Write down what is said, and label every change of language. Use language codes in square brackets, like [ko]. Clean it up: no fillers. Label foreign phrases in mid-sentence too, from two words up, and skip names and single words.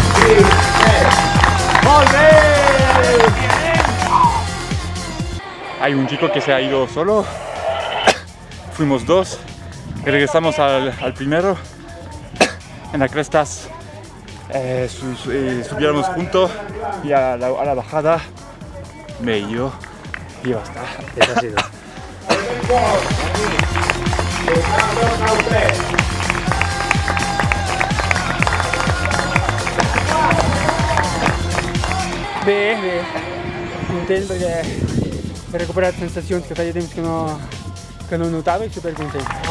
[es] Hay un chico que se ha ido solo, fuimos dos y regresamos al primero. En las crestas subiéramos juntos y a la bajada me he ido y ya está. Eso ha sido. [ca] Bé, content perquè he recuperat sensacions que feia temps que no notava i supercontent.